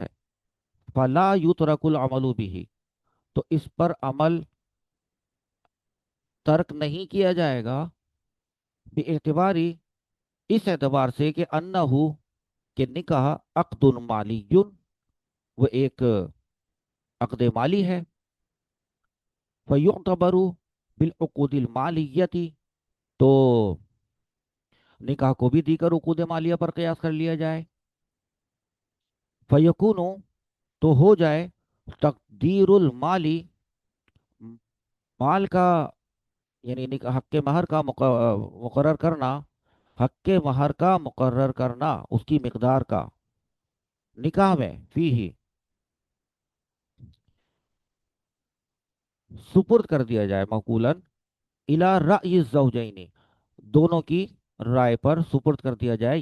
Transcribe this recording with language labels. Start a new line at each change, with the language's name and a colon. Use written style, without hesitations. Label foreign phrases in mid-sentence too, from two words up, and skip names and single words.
Arabic: فلا یترک العمل
Urdu: بھی، تو اس پر عمل ترک نہیں کیا جائے گا. بے اعتباری، اس اعتبار سے کہ انہو، کہ نکاح عقد مالی، وہ ایک عقد مالی ہے.
Arabic: فیعتبر بالعقود المالیتی،
Urdu: تو نکاح کو بھی دیگر عقود مالیہ پر قیاس کر لیا جائے. فیکون، تو ہو جائے
Arabic: تقدیر المالی،
Urdu: مال کا یعنی حق مہر کا مقرر کرنا، حق مہر کا مقرر کرنا، اس کی مقدار کا نکاح میں فی ہی سپرد کر دیا جائے،
Arabic: معقولاً الی رأی الزوجین،
Urdu: دونوں کی رائے پر سپرد کر دیا جائے.